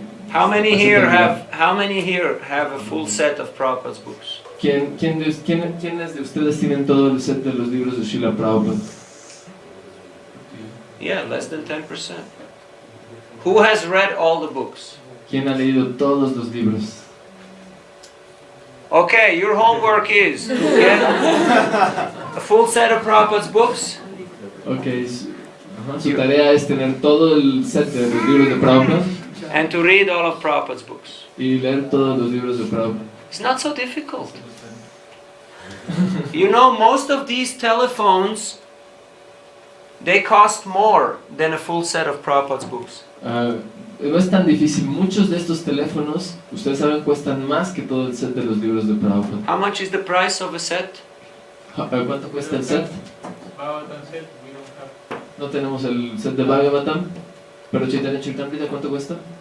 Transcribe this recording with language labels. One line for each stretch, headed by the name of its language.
English: How many here have a full set of Prabhupada's books?
Spanish: ¿Quiénes de ustedes tienen todo el set de los libros de Srila Prabhupada?
English: Yeah, less than 10%. Who has read all the books?
Spanish: ¿Quién ha leído todos los libros?
English: Okay, your homework is to get a full set of Prabhupada's books.
Spanish: Okay, su tarea es tener todo el set de los libros de Prabhupada
English: And to read all of Prabhupada's books.
Spanish: y leer todos los libros de Prabhupada.
English: It's not so difficult. You know, most of these telephones, they cost more than a full set of Prabhupada's books.
Spanish: No es tan difícil. Muchos de estos teléfonos, ustedes saben, cuestan más que todo el set de los libros de Prabhupada.
English: How much is the price of a set?
Spanish: ¿Cuánto cuesta el set?
English: Bhagavatam set, we don't have.
Spanish: No tenemos el set de Bhagavatam, pero Chaitanya Charitamrita, ¿cuánto cuesta?